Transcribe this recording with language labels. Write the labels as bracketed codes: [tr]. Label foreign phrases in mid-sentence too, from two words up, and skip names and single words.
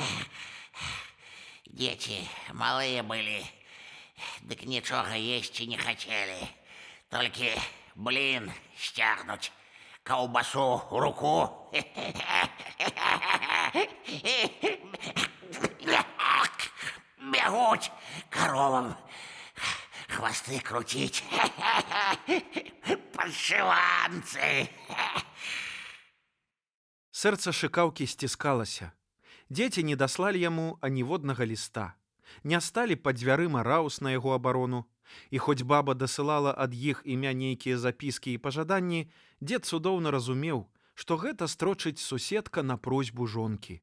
[ru] Дети малые были, так ничего есть и не хотели. Только блин стягнуть, колбасу в руку. Бегуть коровам, хвосты крутить. Паршиванцы. [be] Сэрца шыкаўкі сціскалася. Дзеці не даслалі яму аніводнага ліста. Не сталі пад дзвярыма раус на яго абарону. І хоць баба дасылала ад іх імя нейкія запіскі і пажаданні, дзед цудоўна разумеў, што гэта строчыць суседка на просьбу жонкі.